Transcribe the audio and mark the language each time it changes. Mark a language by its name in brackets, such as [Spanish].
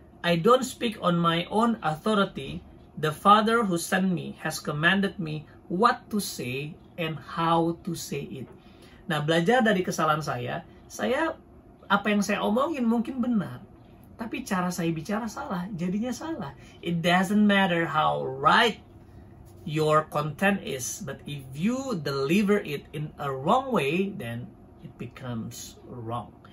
[English] I don't speak on my own authority. The Father who sent me has commanded me what to say and how to say it. [Indonesian] Nah, belajar dari kesalahan saya apa yang saya omongin mungkin benar, tapi cara saya bicara salah, jadinya salah. [English] It doesn't matter how right your content is, but if you deliver it in a wrong way, then it becomes wrong.